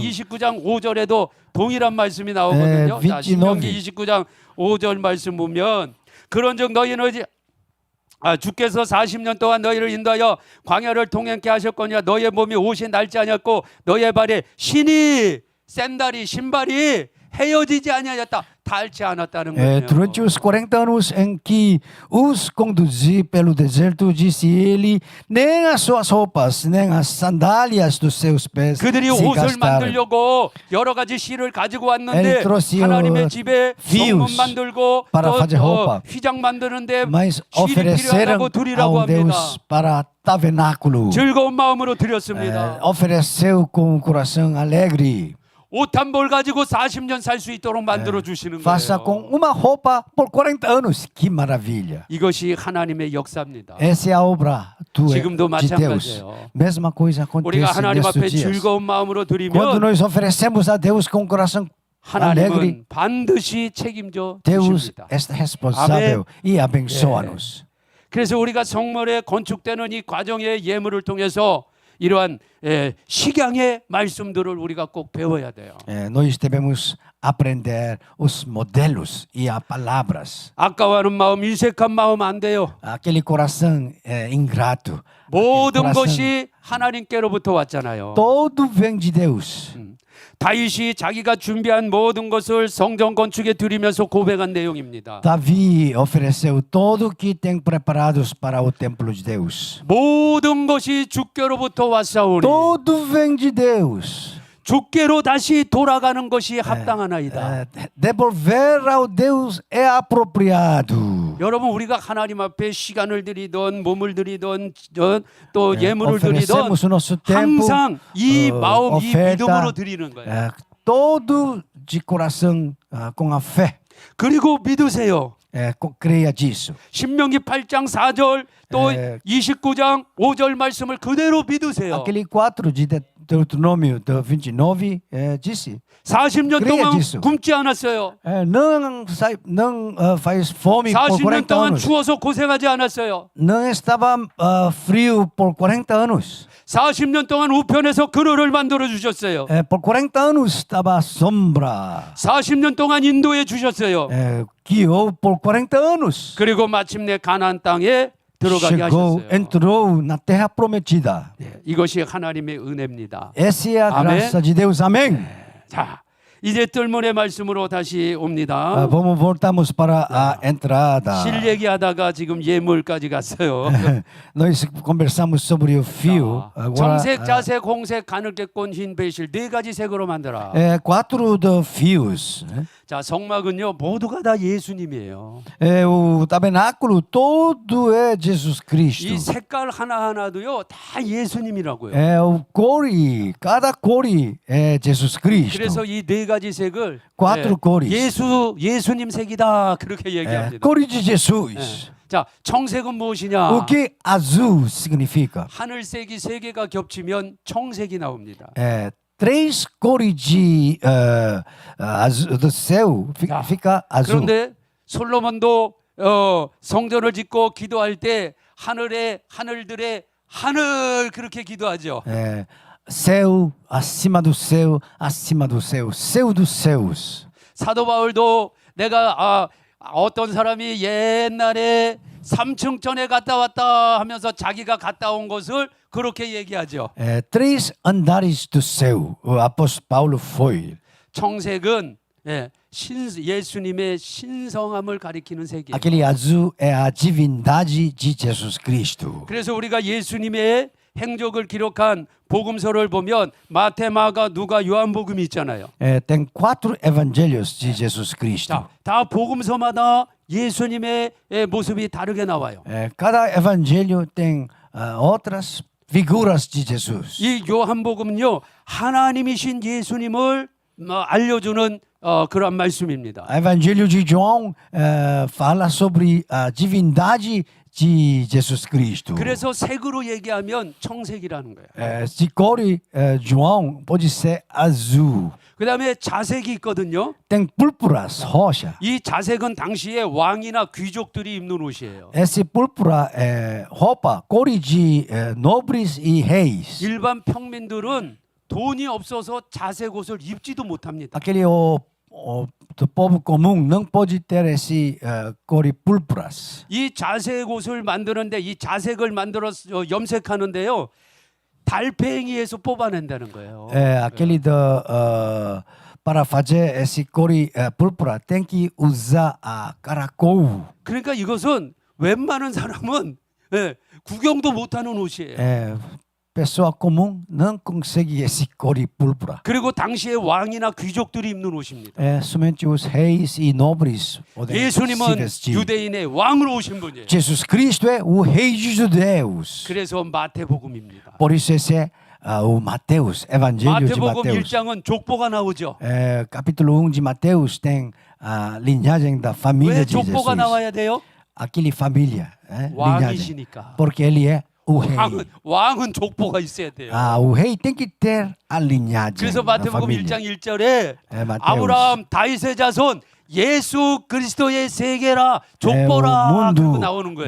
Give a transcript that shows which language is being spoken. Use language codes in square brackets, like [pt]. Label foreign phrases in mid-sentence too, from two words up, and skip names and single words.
[ko] 신명기 29장 5절에도 동일한 말씀이 나오거든요. 자, 29. 신명기 29장 5절 말씀 보면 그런즉 너희는 주께서 40년 동안 너희를 인도하여 광야를 통행케 하셨거니와 너희의 몸이 옷이 낡지 아니었고 너희의 발에 신이 샌달이 신발이 헤어지지 아니하였다. 닳지 않았다는 거예요. [pt] Durante os 40 anos em que os conduzi pelo deserto, disse ele, nem as suas roupas, nem as sandálias dos seus pés [ko] 그들이 [pt] se [ko] 옷을 [pt] gastaram. [ko] 만들려고 여러 가지 실을 가지고 왔는데 [pt] Ele trouxe [ko] 하나님의 집에 [pt] fios [ko] 성문 만들고 [pt] para fazer roupa. [ko] 휘장 만드는데 [pt] Mas [ko] 실이 [pt] ofereceram [ko] 필요하다고 드리라고 [pt] ao [ko] 합니다. [pt] Deus para tabernáculo. [ko] 즐거운 마음으로 드렸습니다. [pt] Ofereceu com um coração alegre. [ko] 옷 한 벌 가지고 40년 살 수 있도록 만들어 주시는 [pt] Faça [ko] 거예요. [pt] com uma roupa por 40 anos. Que maravilha. [ko] 이것이 하나님의 역사입니다. [pt] Essa é a obra [ko] 지금도 [pt] de Deus. [ko] 마찬가지예요. [pt] Mesma coisa [ko] 우리가 [pt] acontece [ko] 하나님 앞에 [pt] nestes dias. [ko] 즐거운 마음으로 [pt] Quando [ko] 드리면 [pt] nós oferecemos a Deus com um coração alegre, [ko] 하나님은 반드시 책임져 [pt] Deus [ko] 주십니다. [pt] é responsável e abençoa-nos. [ko] 그래서 우리가 성물에 건축되는 이 과정의 예물을 통해서 이러한 식양의 말씀들을 우리가 꼭 배워야 돼요. [pt] Nós devemos aprender os modelos e as palavras. [ko] 아까워하는 마음, 일색한 마음 안 돼요. [pt] Aquele coração ingrato. [ko] 모든 [pt] coração- [ko] 것이 하나님께로부터 왔잖아요. [pt] Todo vem de Deus. [ko] 다윗이 자기가 준비한 모든 것을 성전 건축에 드리면서 고백한 내용입니다. [pt] Davi ofereceu tudo que tem preparados para o templo de Deus. [ko] 모든 것이 주께로부터 왔사오니 [pt] Tudo vem de Deus. [ko] 주께로 다시 돌아가는 것이 합당하나이다. [pt] Devolver ao Deus é apropriado. [ko] 여러분 우리가 하나님 앞에 시간을 드리던 몸을 드리던 또 예물을 드리던 [pt] Oferecemos o nosso tempo, [ko] 항상 이 마음 이 [pt] oferta, [ko] 믿음으로 드리는 거예요. [pt] todo de coração, com a fé. [ko] 그리고 믿으세요. [pt] Creia disso. [ko] 신명기 8장 4절 또 29장 5절 말씀을 그대로 믿으세요. [pt] Aquele 4 de Deuteronômio 29 disse: [ko] 40년 그래야 동안 지수. 굶지 않았어요. [pt] não faz fome por [ko] 40년 40 동안 [pt] anos. [ko] 추워서 고생하지 않았어요. [pt] Não estava frio por 40 anos. [ko] 40년 동안 우편에서 그늘을 만들어 주셨어요. [pt] Por 40 anos estava à sombra. [ko] 40년 동안 인도해 주셨어요. [pt] Guiou por 40 anos. [ko] 그리고 마침내 가나안 땅에 들어가게 [pt] Chegou, [ko] 하셨어요. [pt] entrou na terra prometida. [ko] 이것이 하나님의 은혜입니다. [pt] Essa é a Amém. graça de Deus. Amém. [ko] 자, 이제 뜰문의 말씀으로 다시 옵니다. [pt] Voltamos para a entrada. [ko] 실 얘기하다가 지금 예물까지 갔어요. [pt] Nós conversamos sobre o fio. Agora, [ko] 정색, 자색, 홍색, 가늘깨꽃, 흰 배실 네 가지 색으로 만들어. [pt] 4 de fios. [ko] 자, 성막은요 모두가 다 예수님이에요. [pt] O tabernáculo todo é Jesus Cristo. [ko] 이 색깔 하나 하나도요 다 예수님이라고요. [pt] O cor, cada cor é Jesus Cristo. [ko] 그래서 이 네 가지 색을 [pt] Quatro cores. [ko] 예수님 색이다 그렇게 얘기합니다. [pt] Cor de Jesus. [ko] 자, 청색은 무엇이냐? [pt] O que azul significa? [ko] 하늘색이 세 개가 겹치면 청색이 나옵니다. [pt] 3 cores de do céu fica azul. [ko] 그런데 솔로몬도 성전을 짓고 기도할 때 하늘들의 하늘 그렇게 기도하죠. [pt] Céu, acima do céu, acima do céu, céu dos céus. [ko] 사도 바울도 내가 어떤 사람이 옛날에 3층 전에 갔다 왔다 하면서 자기가 갔다 온 것을 그렇게 얘기하죠. [pt] 3 andares do céu. O apóstolo Paulo foi. [ko] 청색은 예수님의 신성함을 가리키는 색이에요. [pt] Aquele azul é a divindade de Jesus Cristo. [ko] 그래서 우리가 예수님의 행적을 기록한 복음서를 보면 마태, 마가, 누가, 요한복음이 있잖아요. [pt] Tem 4 evangelhos de Jesus Cristo. [ko] 자, 다 복음서마다 예수님의 모습이 다르게 나와요. [pt] Cada evangelho tem outras figuras de Jesus. [ko] 이 요한복음은요 하나님이신 예수님을 알려주는 그런 말씀입니다. [pt] O evangelho de João fala sobre a divindade de Jesus Cristo. [ko] 그래서 색으로 얘기하면 청색이라는 거예요. [pt] Se cor, João pode ser azul. [ko] 그 다음에 자색이 있거든요. [pt] Tem púrpuras, roxa. [ko] 이 자색은 당시에 왕이나 귀족들이 입는 옷이에요. [pt] Essa púrpura é roupa, cores de nobres e reis. [ko] 일반 평민들은 돈이 없어서 자색 옷을 입지도 못합니다. [pt] Aquele do povo comum não pode ter esse cores púrpuras. [ko] 이 자색 옷을 만드는데 이 자색을 만들어 염색하는데요. 달팽이에서 뽑아낸다는 거예요. [pt] Aquele para fazer esse cores púrpura tem que usar a caracol. [ko] 그러니까 이것은 웬만한 사람은 구경도 못하는 옷이에요. [pt] Pessoa comum não consegue esse cores púrpura. [ko] 그리고 당시에 왕이나 귀족들이 입는 옷입니다. [pt] Somente os reis e nobres podem se [ko] 예수님은 [pt] vestir. [ko] 유대인의 왕으로 오신 분이에요. [pt] Jesus Cristo é o rei de judeus. [ko] 그래서 마태복음입니다. [pt] Por isso esse é o Mateus, Evangelho de [ko] 마태복음 [pt] Mateus. [ko] 1장은 족보가 나오죠. [pt] Capítulo 1 de Mateus tem a linhagem da família [ko] 왜 [pt] de Jesus. [ko] 족보가 나와야 돼요? [pt] Aquele família, linhagem. [ko] 왕이시니까. [pt] Porque ele é o rei. [ko] 왕은 족보가 있어야 돼요. [pt] O rei tem que ter a linhagem [ko] 그래서 [pt] da [ko] 마태복음 [pt] família. [ko] 1장 1절에 [pt] Mateus. [ko] 아브라함 다윗의 자손 예수 그리스도의 세계라 족보라 그러고 나오는 거예요.